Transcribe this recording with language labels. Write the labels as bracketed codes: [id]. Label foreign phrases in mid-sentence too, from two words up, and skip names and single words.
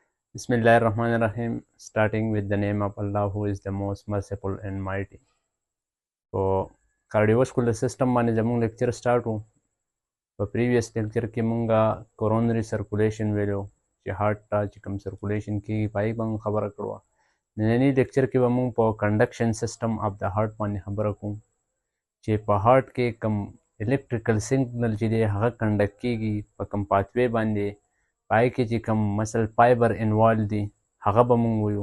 [en] Bismillahirrahmanirrahim. Starting with the name of Allah, who is the most merciful and mighty. [ps] So, [en] cardiovascular system [ps] باندې زموږ [en] lecture start [ps] وو. په [en] previous lecture [ps] کې مونږه [en] coronary circulation [ps] ویلو چې هارت ته چې کوم سرکولیشن کېږي پای باندې خبره کړو. نننی لیکچر کې به مونږ په [en] conduction system of [ps] د هارت باندې خبره کوو چې په هارت کې کوم [en] electrical signal [ps] چې دی هغه کنډکټ کېږي په کوم پاتوی باندې پای کې چې کوم [en] muscle fiber involve [ps] دي هغه به مونږ ویو.